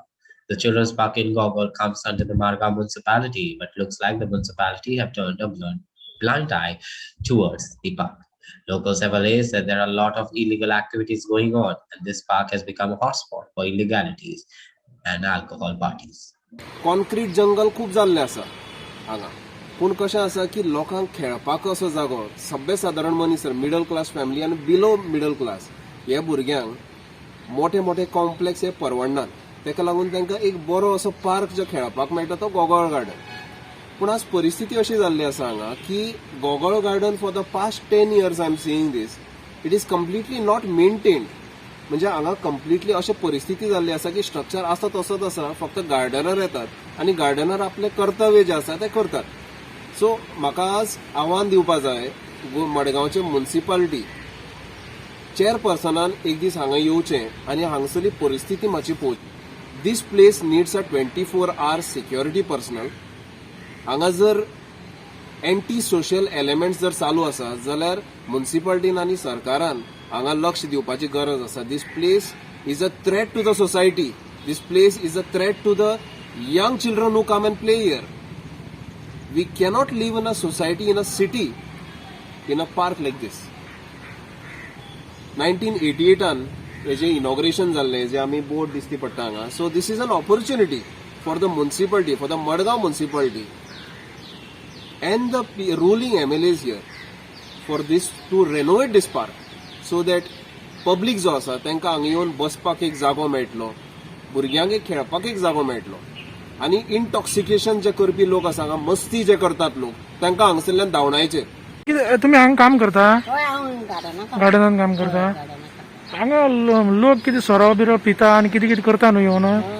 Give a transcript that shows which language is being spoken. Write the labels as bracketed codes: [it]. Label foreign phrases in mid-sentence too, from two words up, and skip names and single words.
[en] The Children's Park in Gogol comes under the Margao municipality, but looks like the municipality have turned a blind eye towards the park. Locals have alleged that there are a lot of illegal activities going on, and this park has become a hotspot for illegalities and alcohol parties. concrete jungle [kok] खूप जाल्लें आसा हांगा, पूण कशें आसा की लोकांक खेळपाक असो जागो सगळे सादारण मनीस [en] middle class family [kok] आनी [en] below middle class [kok] हे भुरग्यांक मोठे मोठे कॉम्प्लेक्स हे परवडनात. तेका लागून तांकां एक बरो असो पार्क जो खेळपाक मेळटा तो गोगोळ गार्डन. पूण आज परिस्थिती अशी जाल्ली आसा हांगा की गोगोळ गार्डन [en] for the past 10 years I am seeing this, it is completely not maintained. [kok] म्हणजे हांगा कम्प्लिटली अशी परिस्थिती जाल्ली आसा की स्ट्रक्चर आसा तसोच आसा, फक्त गार्डनर येतात आनी गार्डनर आपले कर्तव्य जे आसा ते करतात. सो म्हाका आज आव्हान दिवपाक जाय मडगांवचे म्युनिसिपालिटी चेअरपर्सनान एक दीस हांगा येवचें आनी हांगसरली परिस्थिती मातशी पळोवची. [en] this place needs a 24 hours security personnel. [kok] हांगा जर [en] anti social elements [kok] जर चालू आसा जाल्यार म्युनिसिपालिटीन आनी सरकारान हांगा लक्ष दिवपाची गरज आसा. [en] This place is a threat to the society. This place is a threat to the young children who come and play here. We cannot live in a society, in a city, in a park like this. [kok] 1988 हेजें इनॉग्रेशन जाल्लें जे आमी बोर्ड दिसती पडटा हांगा. [en] so this is an opportunity for the municipality, for the मडगांव municipality and the ruling MLAs here for this to renovate this park so that public [kok] जो आसा तांकां हांगा येवन बसपाक एक जागो मेळटलो, भुरग्यांक एक खेळपाक एक जागो मेळटलो आनी इंटॉक्सिकेशन जे करपी लोक आसा हांगा मस्ती जे करतात लोक तांकां हांगासरल्यान धांवडायचे. तुम्ही हांगा काम करता, गार्डनान काम करता. हांगा लोक कितें सोरो बिरो पिता आनी कितें कितें करता न्हू येवन